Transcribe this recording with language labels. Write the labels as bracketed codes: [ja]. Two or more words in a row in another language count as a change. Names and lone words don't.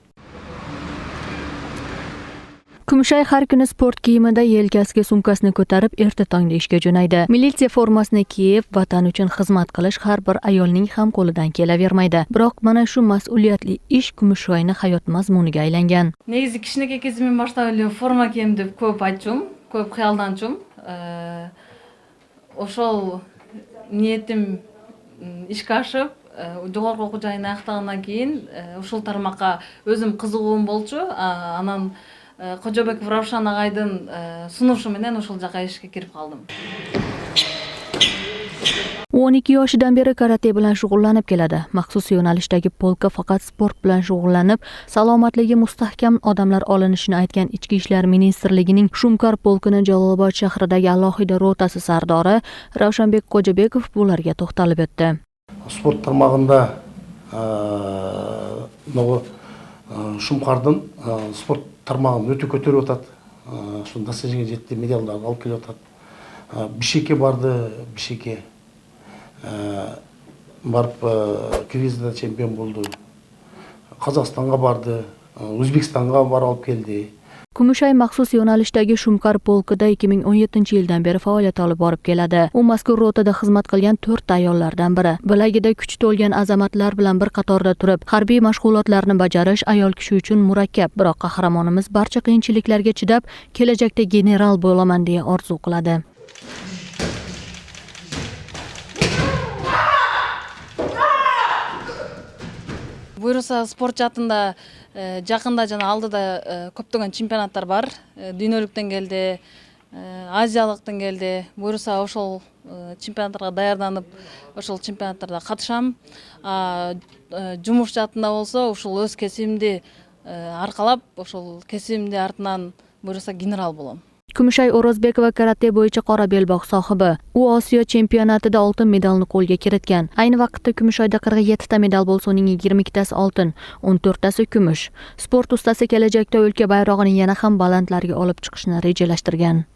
[uz] Kumushay har kuni sport kiyimida yelkasiga sumkasini ko'tarib erta tongda ishga jo'naydi. Militsiya formasini kiyib, vatan uchun xizmat qilish har bir ayolning ham qo'lidan kelavermaydi. Biroq mana shu mas'uliyatli ish Kumushoyning hayot mazmuniga aylangan. [ky] Негизи кичинекей кезимден баштап эле форма кийем деп көп айтчумун, көп кыялданчумун. Ошол ниетим ишке ашып, жогорку окуу жайын аяктагандан кийин ушул тармакка өзүм кызыгуум болчу. Анан Кожобеков Равшан агайдын сунушу менен ушул жака ишке кирип калдым. [uz] 12 yoshidan beri karate bilan shug'ullanib keladi. Maxsus yo'nalishdagi polka faqat sport bilan shug'ullanib, salomatligi mustahkam odamlar olinishini aytgan Ichki ishlar ministrligining Shumkar polkini Jalolobod shahridagi alohida rotasi sardori Ravshanbek Kojabekov bularga to'xtalib o'tdi. Sport tarmog'ida [kk] Shumqardын sport тармағын өте көтеріп отады. Шын достижение жетті, медалдарды алып келіп отады. Бишкекке барды, Бишкекке барып Киргизстанда чемпион болды. Қазақстанға барды, Өзбекстанға барып алып келді. [uz] Kumushay maxsus yo'nalishdagi Shumkar polkida 2017-yildan beri faoliyat olib borib keladi. U mazkur rotada xizmat qilgan 4 ayollardan biri. Bilagida kuch to'lgan azamatlar bilan bir qatorda turib, harbiy mashg'ulotlarni bajarish ayol kishi uchun murakkab, biroq qahramonimiz barcha qiyinchiliklarga chidab, kelajakda general bo'laman deya orzu qiladi. [ky] Буйруса спорт жаатында жакында жана алдыда көптөгөн чемпионаттар бар. Дүйнөлүк деңгээлде, азиялык деңгээлде. Буйруса ошол чемпионаттарга даярданып, ошол чемпионаттарда катышам. Жумуш жаатында болсо, ушул өз кесибимди аркалап, ошол кесибимди артынан буйруса генерал болом. [uz] Kumushay O'rozbekova karate bo'yicha qora belbog' sohibi. U Osiyo chempionatida oltin medalni qo'lga kiritgan. Ayni vaqtda Kumushoyda 47 ta medal bo'lsa, uning 22 tasi oltin, 14 tasi kumush. Sport ustasi kelajakda o'lka bayrog'ini yana ham balandlarga olib chiqishni rejalashtirgan.